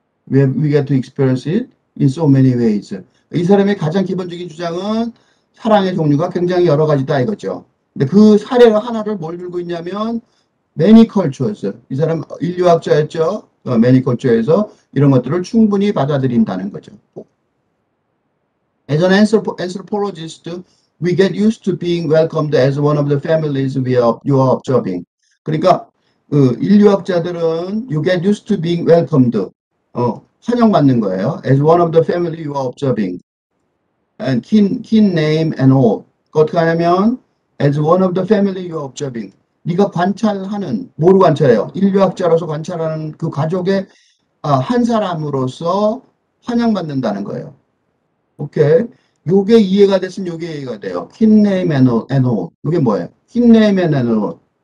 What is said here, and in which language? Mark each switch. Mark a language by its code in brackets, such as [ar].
[en] We get to experience it in so many ways. [ko] 이 사람의 가장 기본적인 주장은 사랑의 종류가 굉장히 여러 가지다 이거죠. 근데 그 사례 하나를 뭘 들고 있냐면 [en] many cultures. [ko] 이 사람 인류학자였죠. [en] many culture [ko] 에서 이런 것들을 충분히 받아들인다는 거죠. [en] As an anthropologist, we get used to being welcomed as one of the families you are observing. [ko] 그러니까 인류학자들은 [en] you get used to being welcomed. [ko] 환영받는 거예요. [en] As one of the family you are observing. And kin name and all. [ko] 어떻게 하냐면 [en] as one of the family you are observing. [ko] 네가 관찰하는, 뭐로 관찰해요? 인류학자로서 관찰하는 그 가족의 한 사람으로서 환영받는다는 거예요. 오케이. 요게 이해가 됐으면 요게 이해가 돼요. [en] kin name and all. [ko] 요게 뭐예요? [en] kin name and all.